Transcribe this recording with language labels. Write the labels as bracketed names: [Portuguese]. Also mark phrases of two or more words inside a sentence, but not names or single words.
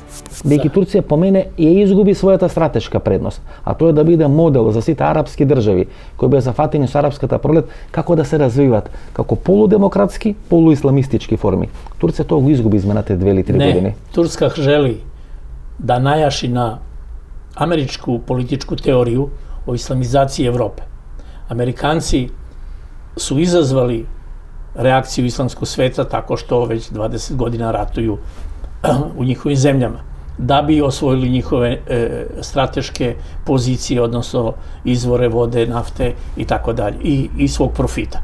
[Macedonian] Бидејќи Турција по мене ја изгуби својата стратешка предност, а тоа е да биде модел за сите арапски држави кои беа зафатени со арапската пролет како да се развиваат како полудемократски, полуисламистички форми. Турција тоа го изгуби изминатите 2 или 3 години. [Serbian] Не, Турска жели да најаши на америчку политичку теорiju o islamizaciji Evrope. Amerikanci su izazvali reakciju islamskog sveta tako što već 20 godina ratuju u njihovim zemljama, da bi osvojili njihove strateške pozicije, odnosno izvore vode, nafte i tako dalje, i svog profita.